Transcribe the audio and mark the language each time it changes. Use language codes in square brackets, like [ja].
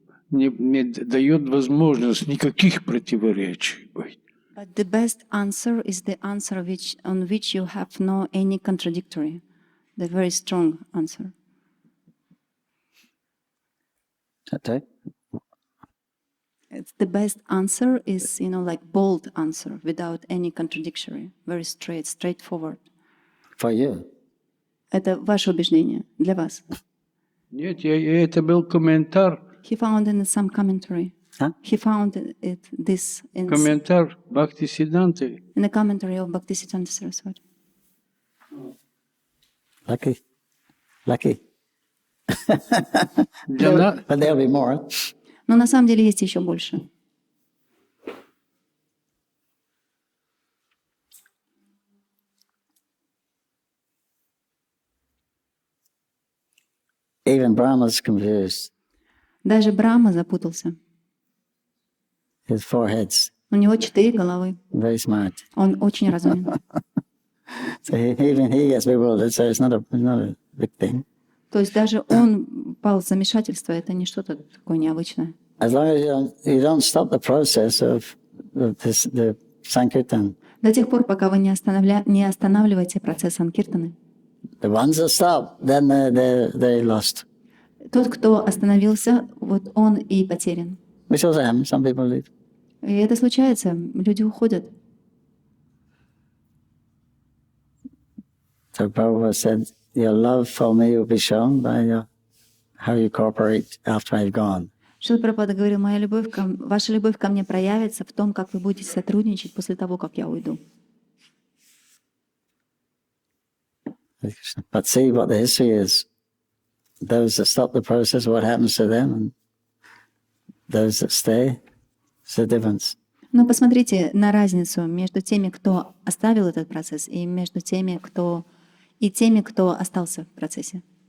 [ru] не дает возможность никаких противоречий быть. [en] But the best answer is the answer on which you have no any contradictory, the very strong answer. It's the best answer is, like bold answer without any contradictory, very straightforward. For you. [ru] Это ваше убеждение для вас. Нет, это был комментарий. [en] He found in some commentary. Huh? He found this in [ru] Комментарий Бхактисиддханты. [en] in the commentary of Bhaktisiddhanta Saraswati. Lucky. Lucky. [ru] Для [en] But there'll be more. [ru] Но на самом деле есть еще больше. [en] Even Brahma's confused. [ru] Даже Брахма запутался. [en] His four heads. [ru] У него 4 головы. [en] Very smart. [ru] Он очень разумен. [en] So even he gets bewildered, so it's not a big thing. [ru] То есть даже он пал в замешательство, это не что-то такое необычное. [en] As long as you don't stop the process of the Sankirtan. [ru] До тех пор, пока вы не останавливаете процесс санкиртаны. [en] The ones that stop, then they're lost. [ru] Тот, кто остановился, вот он и потерян. [en] Which also happens. Some people leave. [ru] И это случается, люди уходят. [en] So Prabhu said, your love for me will be shown by how you cooperate after I've gone. [ru] Шрила Прабхупада говорил, ваша любовь ко мне проявится в том, как вы будете сотрудничать после того, как я уйду. [en] But see what the history is. Those that stop the process, what happens to them, and those that stay, it's the difference. [ru] Но посмотрите на разницу между теми, кто оставил этот процесс, и между теми, кто остался в процессе.